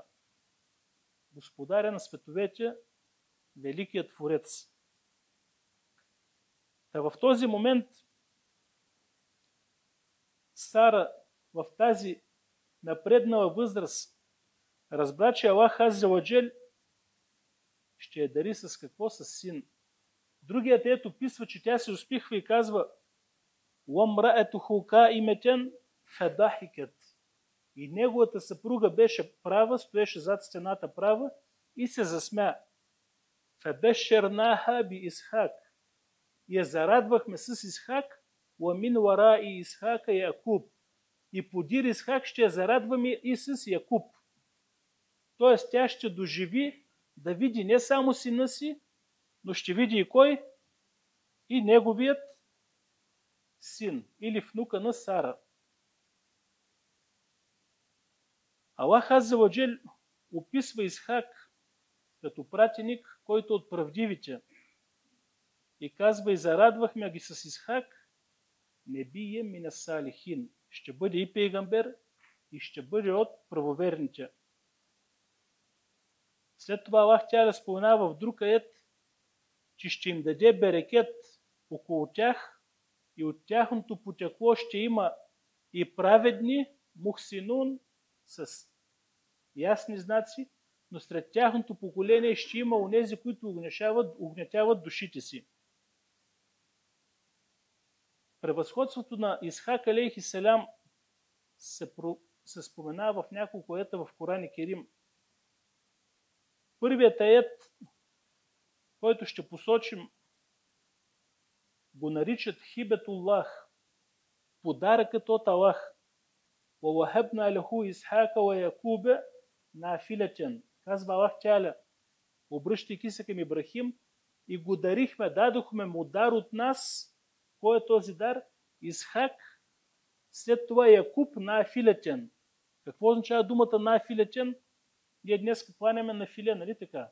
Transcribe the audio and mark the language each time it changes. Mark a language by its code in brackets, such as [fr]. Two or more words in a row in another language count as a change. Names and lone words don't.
[bg] Господаря на световете, великият творец. Та в този момент Сара в тази напреднала възраст разбра, че Аллах [ar] عز وجل [bg] ще я дари с какво? С син. Другият ето описва, че тя се успихва и казва: [ar] وامرأته قائمة فضحكت. [bg] И неговата съпруга беше права, стоеше зад стената права и се засмя. [ar] فبشرناها بإسحاق. [bg] И я зарадвахме с Исхак, [ar] ومن وراء إسحاق يعقوب. [bg] И подир Исхак ще я зарадваме и с Якуб. Тоест тя ще доживи да види не само сина си, но ще види и кой? И неговият син или внука на Сара. Аллах [ar] عز وجل [bg] описва Исхак като пратеник, който от правдивите. И казва: и зарадвахме ги с Исхак, [ar] نبيا من الصالحين. [bg] Ще бъде и пейгамбер, и ще бъде от правоверните. След това Аллах тя споменава в друг аят, че ще им даде берекет около тях и от тяхното потекло ще има и праведни, мухсинун, с ясни знаци, но сред тяхното поколение ще има онези, които угнетяват душите си. Превъзходството на Исхак [ar] عليه السلام [bg] се споменава в няколко аета в Коран Керим. Първият аят, който ще посочим, го наричат Хибетуллах, подаръкът от Аллах. [ar] وَوَهَبْنَا لَهُ إِسْحَاقَ وَيَعْقُوبَ نَافِلَةً. [bg] Казва Аллах Тяля, обръщайки се към Ибрахим, и го дарихме, дадохме му дар от нас. Кой е този дар? Исхак, след това Якуб нафилетен. Какво означава думата нафилетен? Ние днес кланяме на филе, нали така?